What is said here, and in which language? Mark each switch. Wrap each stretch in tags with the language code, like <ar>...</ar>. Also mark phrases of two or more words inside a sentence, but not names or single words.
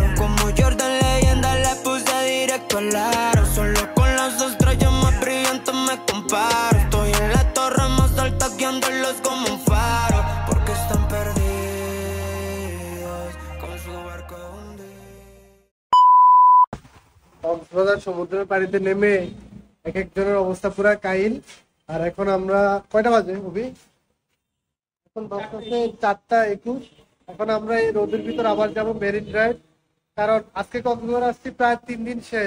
<es>Como Jordan leyenda le puse directo al aro. Solo con las estrellas más brillantes me comparo. Estoy en la torre más alta guiándolos como un faro. Porque están perdidos con su barco hundido.</es> <bn>কক্সবাজার সমুদ্রের পাড়িতে নেমে এক একজনের অবস্থা পুরা কাহিল। আর এখন আমরা কয়টা বাজে অভি? এখন বাজতেছে 4:21। এখন আমরা এই রোদের ভিতর আবার যাব মেরিন ড্রাইভ, কারণ আজকে কক্সবাজার আসছি প্রায় 3 দিন শেষ।</bn>